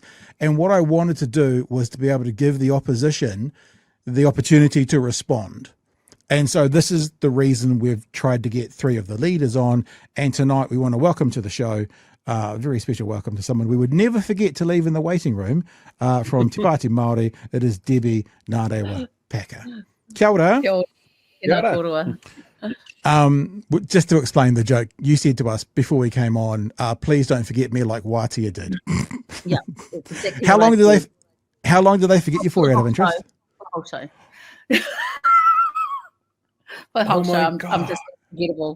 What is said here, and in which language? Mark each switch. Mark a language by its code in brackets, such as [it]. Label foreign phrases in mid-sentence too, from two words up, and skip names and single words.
[en] And what I wanted to do was to be able to give the opposition the opportunity to respond. And so this is the reason we've tried to get three of the leaders on. And tonight we want to welcome to the show a very special welcome to someone we would never forget to leave in the waiting room from Te Pāti Māori. It is Debbie Ngarewa-Packer. [mi] Kia ora. Kia ora. [en] Just to explain the joke, you said to us before we came on, please don't forget me like Watia did. Yeah. Exactly How long did they forget you for out of interest? Whole show. I'm just unforgettable.